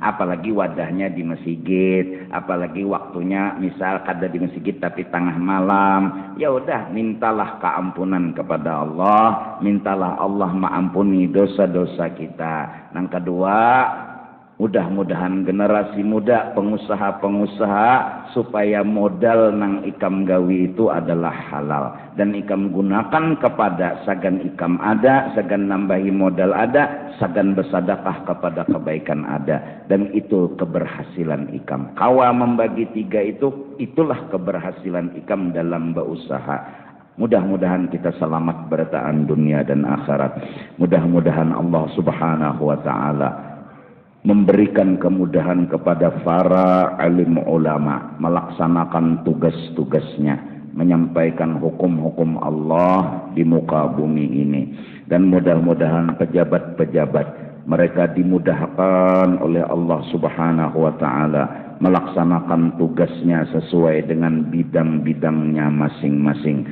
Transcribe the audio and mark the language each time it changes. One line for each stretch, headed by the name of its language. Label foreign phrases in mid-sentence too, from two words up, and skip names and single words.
Banjar: Apalagi wadahnya di masjid, apalagi waktunya misal kada di masjid tapi tengah malam.
Indonesian: Ya udah mintalah keampunan kepada Allah, mintalah Allah mengampuni dosa-dosa kita.
Banjar: Yang kedua, mudah-mudahan generasi muda, pengusaha-pengusaha supaya modal nang ikam gawi itu adalah halal dan ikam gunakan kepada sagan ikam ada, sagan nambahi modal ada, sagan bersedekah kepada kebaikan ada, dan itu keberhasilan ikam. Kawa membagi tiga itu, itulah keberhasilan ikam dalam berusaha.
Indonesian: Mudah-mudahan kita selamat bertahan dunia dan akhirat. Mudah-mudahan Allah
Arabic: سبحانه وتعالى
Indonesian: memberikan kemudahan kepada para alim ulama melaksanakan tugas-tugasnya, menyampaikan hukum-hukum Allah di muka bumi ini, dan mudah-mudahan pejabat-pejabat mereka dimudahkan oleh Allah
Arabic: سبحانه وتعالى
Indonesian: melaksanakan tugasnya sesuai dengan bidang-bidangnya masing-masing.